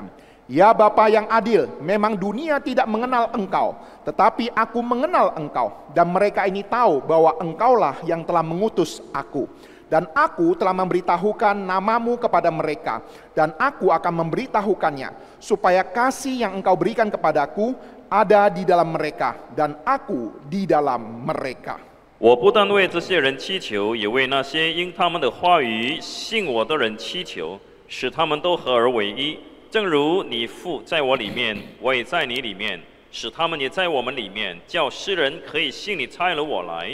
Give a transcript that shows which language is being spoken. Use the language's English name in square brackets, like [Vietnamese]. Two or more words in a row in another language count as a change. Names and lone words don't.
[Indonesian] Ya Bapa yang adil, memang dunia tidak mengenal engkau, tetapi aku mengenal engkau, dan mereka ini tahu bahwa engkaulah yang telah mengutus aku. Dan aku telah memberitahukan namamu kepada mereka, dan aku akan memberitahukannya, supaya kasih yang engkau berikan kepadaku ada di dalam mereka, dan aku di dalam mereka. [Chinese] 我不但为这些人祈求，也为那些因他们的话语信我的人祈求，使他们都合而为一。正如你父在我里面，我也在你里面，使他们也在我们里面，叫世人可以信你差了我来。